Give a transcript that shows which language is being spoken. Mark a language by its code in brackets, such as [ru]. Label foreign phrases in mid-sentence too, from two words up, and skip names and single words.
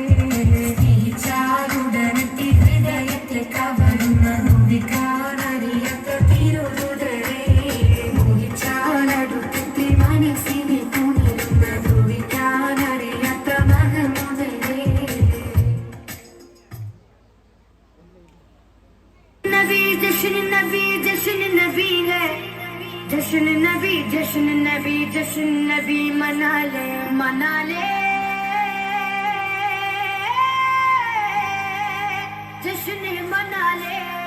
[ml] സ്നേഹിച്ചാലുടനെത്തി ഹൃദയത്തെ കവരുന്ന നോവിക്കാനറിയാത്ത തിരുതുതലേ. മോഹിച്ചാലടുത്തെത്തി മനസ്സിനെ തുണിരുന്ന നോവിക്കാനറിയാത്ത മഹമുദരേ. [hi] नबी जश्न नबी जश्न नबी है जश्न नबी जश्न नबी जश्न नबी मना ले जश्न मना ले।